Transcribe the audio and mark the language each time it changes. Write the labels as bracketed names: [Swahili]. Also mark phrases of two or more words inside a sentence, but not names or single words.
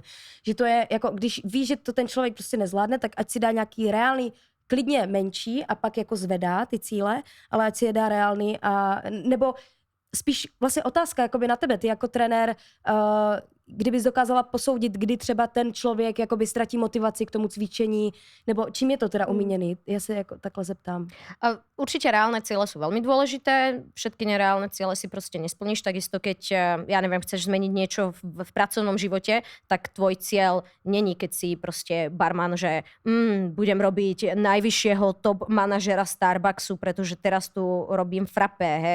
[Czech] Že to je jako, když víš, že to ten člověk prostě nezvládne, tak ať si dá nějaký reálný, klidně menší a pak jako zvedá ty cíle, ale ať si je dá reálný a, nebo spíš vlastně otázka jakoby na tebe, ty jako trenér, kdybys dokázala posoudit, kdy třeba ten člověk jakoby ztratí motivaci k tomu cvičení, nebo čím je to teda umíněný? Já se jako takhle zeptám. [Slovak] Určite reálne ciele sú veľmi dôležité. Všetky nereálne ciele si proste nesplníš. Takisto keď, ja neviem, chceš zmeniť niečo v pracovnom živote, tak tvoj cieľ není, keď si proste barman, že budem robiť najvyššieho top manažera Starbucksu, pretože teraz tu robím frappé, hej.